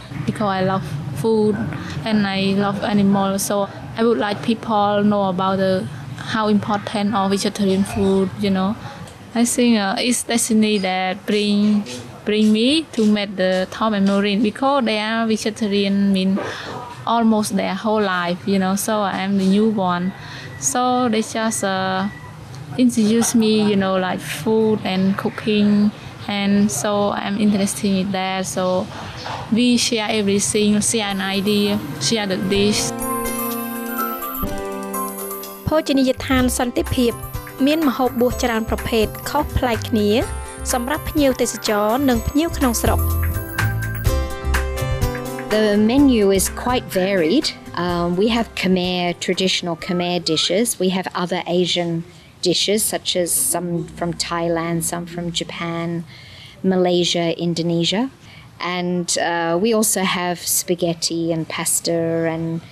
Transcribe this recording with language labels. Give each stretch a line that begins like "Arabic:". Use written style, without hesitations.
English: Because I love food and I love animals, so I would like people know about how important of vegetarian food, I think it's destiny that bring me to meet the Tom and Maureen because they are vegetarian almost their whole life, so I am the new one. So they just introduce me, like food and cooking, and so I'm interested in that. So we share everything, share an idea, share the dish.
Khmer: ភោជនីយដ្ឋានសន្តិភាពមានម្ហូបបួសច្រើនប្រភេទខុសប្លែកគ្នាសម្រាប់ភ្ញៀវទេសចរនិងភ្ញៀវក្នុងស្រុក
English: The menu is quite varied. We have traditional Khmer dishes. We have other Asian dishes, such as some from Thailand, some from Japan, Malaysia, Indonesia. And we also have spaghetti and pasta and